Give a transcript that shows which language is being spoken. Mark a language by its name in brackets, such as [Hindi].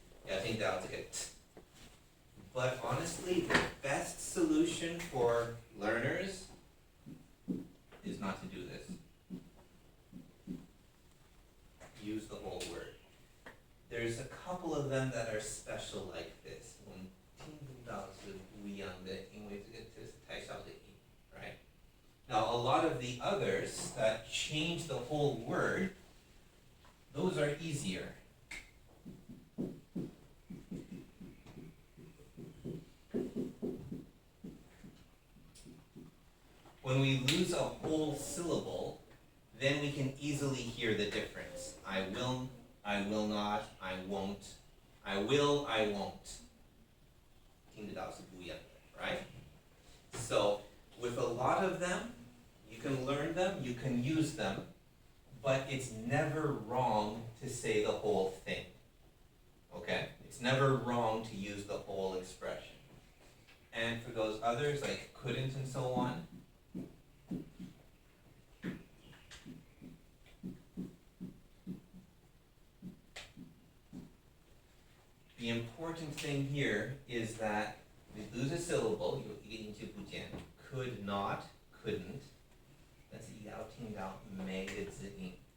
[English] Yeah, I think that'll take it. But honestly, the best solution for learners is not to do this. Use the whole word. There's a couple of them that are special like this. [Chinese] 我们听不到是不一样的，因为这个是太小的音, right? [English] Now, a lot of the others that change the whole word, those are easier. When we lose a whole syllable, then we can easily hear the difference. I will not, I won't, I will, I won't. [Chinese] 听得到是不一样的, right? [English] So, with a lot of them, you can learn them, you can use them, but it's never wrong to say the whole thing. Okay? It's never wrong to use the whole expression. And for those others, like couldn't and so on, the important thing here is that we lose a syllable, [Chinese] 有一个音节不见, [English] could not, couldn't, that's [Chinese] 要听到每个字音.